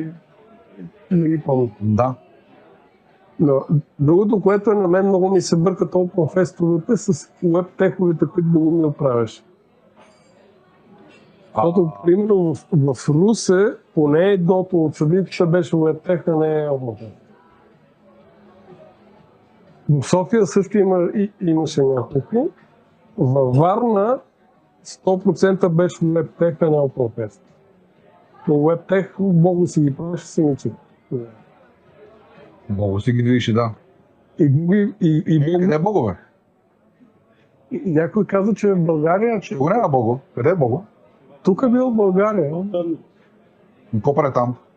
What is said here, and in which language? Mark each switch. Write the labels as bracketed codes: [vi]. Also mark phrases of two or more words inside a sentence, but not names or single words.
[bg] Не ги помня. Да. Но другото, което на мен много ми се бъркат OpenFest-овете с веб-теховете, които да го ми оправяш. Защото, примерно, в Русе, поне едното от събитията беше веб-тех, а не OpenFest. В София също имаше някакви. Във Варна 100% беше веб-тех, а не OpenFest. Но веб-тех много си ги правиш самичи. Много си ги видиш, да. Къде е Бого, бе? Някой каза, че в България... Го няма Бого. Къде е Бого? Тук е бил в България. Какво прави там?